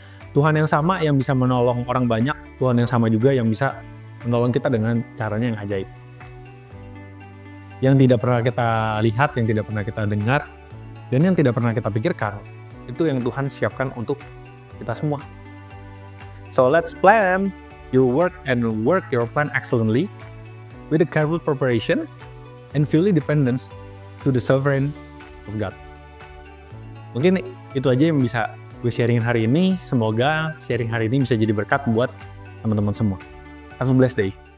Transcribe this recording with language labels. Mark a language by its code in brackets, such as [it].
[id] Tuhan yang sama yang bisa menolong orang banyak, Tuhan yang sama juga yang bisa menolong kita dengan caranya yang ajaib. Yang tidak pernah kita lihat, yang tidak pernah kita dengar, dan yang tidak pernah kita pikirkan, itu yang Tuhan siapkan untuk kita semua. [en] So let's plan your work and work your plan excellently with a careful preparation and fully dependence to the sovereign of God. [id] Mungkin itu aja yang bisa gue sharingin hari ini. Semoga sharing hari ini bisa jadi berkat buat teman-teman semua. [en] Have a blessed day.